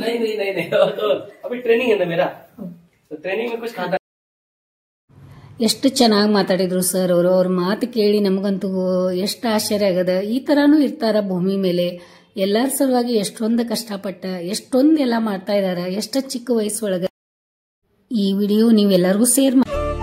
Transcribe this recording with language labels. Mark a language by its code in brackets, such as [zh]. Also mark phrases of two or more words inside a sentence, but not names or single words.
[hi] नहीं तो अभी ट्रेनिंग है ना मेरा, तो ट्रेनिंग में कुछ खाता। [kn] ಎಷ್ಟು ಚೆನ್ನಾಗಿ ಮಾತಾಡಿದ್ರು ಸರ್ ಅವರು. ಅವ್ರ ಮಾತು ಕೇಳಿ ನಮಗಂತೂ ಎಷ್ಟು ಆಶ್ಚರ್ಯ ಆಗದ. ಈ ತರಾನು ಇರ್ತಾರ ಭೂಮಿ ಮೇಲೆ, ಎಲ್ಲರ ಸಲುವಾಗಿ ಎಷ್ಟೊಂದು ಕಷ್ಟಪಟ್ಟ ಎಷ್ಟೊಂದು ಎಲ್ಲ ಮಾಡ್ತಾ ಇದಾರ, ಎಷ್ಟು ಚಿಕ್ಕ ವಯಸ್ಸೊಳಗ. ಈ ವಿಡಿಯೋ ನೀವೆಲ್ಲರಿಗೂ ಶೇರ್ ಮಾಡಿ.